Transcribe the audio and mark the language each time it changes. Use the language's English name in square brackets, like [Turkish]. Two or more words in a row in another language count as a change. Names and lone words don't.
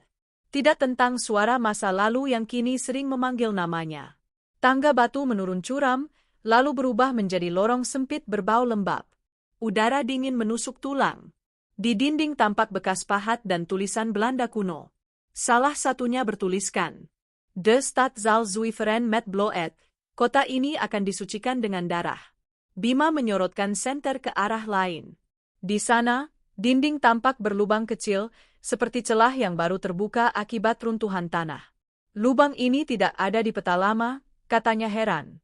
[Indonesian] Tidak tentang suara masa lalu yang kini sering memanggil namanya. Tangga batu menurun curam, lalu berubah menjadi lorong sempit berbau lembab. Udara dingin menusuk tulang. Di dinding tampak bekas pahat dan tulisan Belanda kuno. Salah satunya bertuliskan, [Dutch] "De stad zal zuiveren met bloed." [Indonesian] Kota ini akan disucikan dengan darah. Bima menyorotkan senter ke arah lain. Di sana, dinding tampak berlubang kecil, seperti celah yang baru terbuka akibat runtuhan tanah. Lubang ini tidak ada di peta lama, katanya heran.